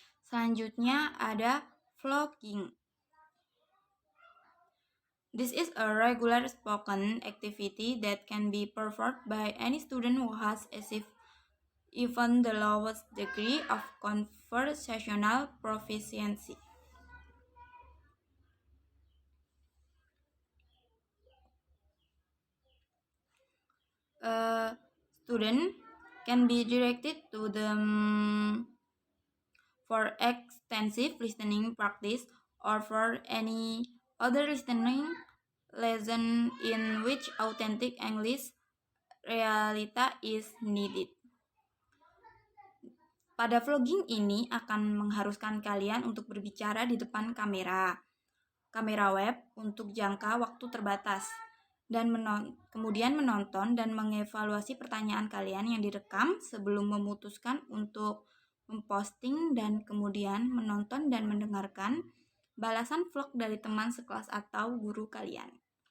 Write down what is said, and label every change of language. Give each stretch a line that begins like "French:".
Indonesian: Selanjutnya ada vlogging.
English: This is a regular spoken activity that can be performed by any student who has achieved even the lowest degree of conversational proficiency. A student can be directed to them for extensive listening practice or for any other listening lesson in which authentic English realita is needed.
Indonesian: Pada vlogging ini akan mengharuskan kalian untuk berbicara di depan kamera web untuk jangka waktu terbatas, dan kemudian menonton dan mengevaluasi pertanyaan kalian yang direkam sebelum memutuskan untuk memposting, dan kemudian menonton dan mendengarkan balasan vlog dari teman sekelas atau guru kalian.